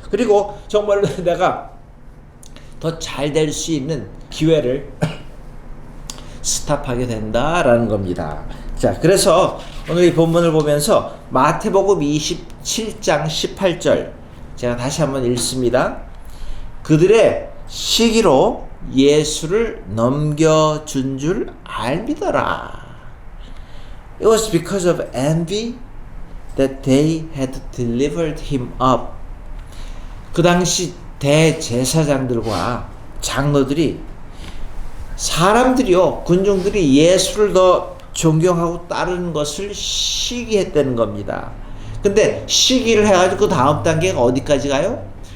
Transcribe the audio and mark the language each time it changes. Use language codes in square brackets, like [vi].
[ko] 그리고 정말로 내가 더 잘 될 수 있는 기회를 스탑하게 된다라는 겁니다. 자, 그래서 오늘 이 본문을 보면서 마태복음 27장 18절 제가 다시 한번 읽습니다. 그들의 시기로 예수를 넘겨준 줄 알미더라. [en] It was because of envy that they had delivered him up. [ko] 그 당시 대제사장들과 장로들이 사람들이요, 군중들이 예수를 더 존경하고 따르는 것을 시기했다는 겁니다. 근데 시기를 해가지고 그 다음 단계가 어디까지 가요?